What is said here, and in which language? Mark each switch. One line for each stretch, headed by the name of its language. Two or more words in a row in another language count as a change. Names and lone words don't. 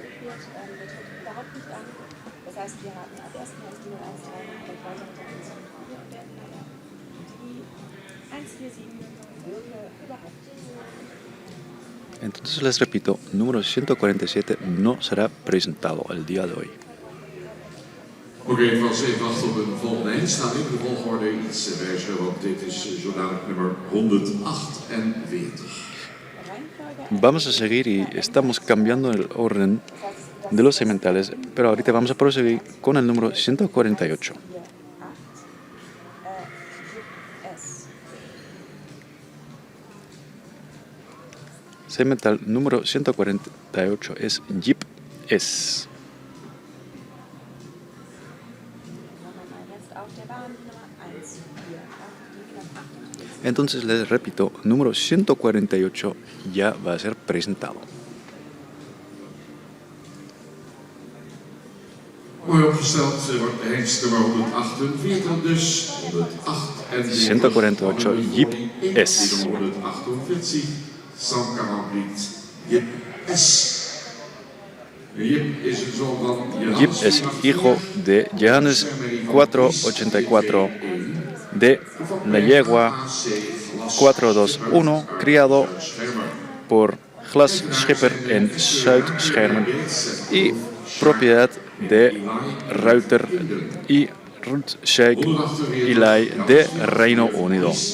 Spanish: Entonces les repito, número 147 no será presentado el día de hoy.
Dutch: Oké, ik was even wachten op een volgende instelling. De volgorde iets wijzigen, want dit is zo dadelijk nummer 148.
Spanish: Vamos a seguir y estamos cambiando el orden de los sementales, pero ahorita vamos a proseguir con el número 148. Semental número 148 es Jeep S. Entonces les repito, número 148 ya va a ser presentado.
Dutch: Mooi opgesteld, wordt de hengst nummer 148, dus 148 Jeep S. 148, Sam Kamabrit, Jeep S. Jeep is een zoon van
Spanish: Jeep es hijo de Johannes 484 de la yegua 421, criado por Glas Schipper en Zuid-Schermen y propiedad de Ruiter y Ruth Sheikh Eli de Reino Unido.